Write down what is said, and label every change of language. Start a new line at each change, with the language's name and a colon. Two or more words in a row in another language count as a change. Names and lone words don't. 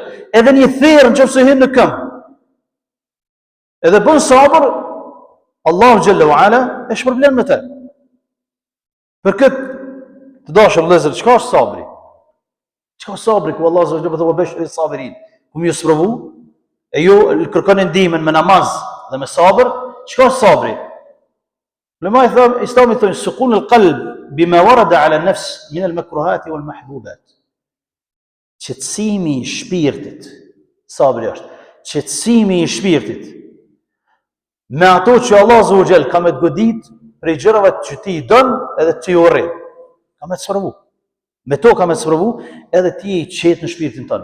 Albanian: Edhe një therr nëse hyn në këmbë. Edhe bën sabër, Allahu
Arabic: جل وعلا
Albanian: e shpërblen me të. Për këtë të dashur vëllezër, çka është sabri? Çka është sabri ku Allah
Arabic: عز وجل
Albanian: thotë
Arabic: بشر الصابرين.
Albanian: Ku ju sprovu, e ju kërkoni ndihmën me namaz dhe me sabër, çka është sabri?
Arabic: لما إسلام يقول سكون القلب بما ورد على النفس من المكروهات والمحبوبات.
Albanian: Qetësimi i shpirtit, sabri është, qetësimi i shpirtit, me ato që Allah
Arabic: عز وجل
Albanian: ka me të godit, prej gjërave që ti i dën edhe ti i urren. Ka me të sprovu. Me to ka me të sprovu, edhe ti i qetë në shpirtin tënë.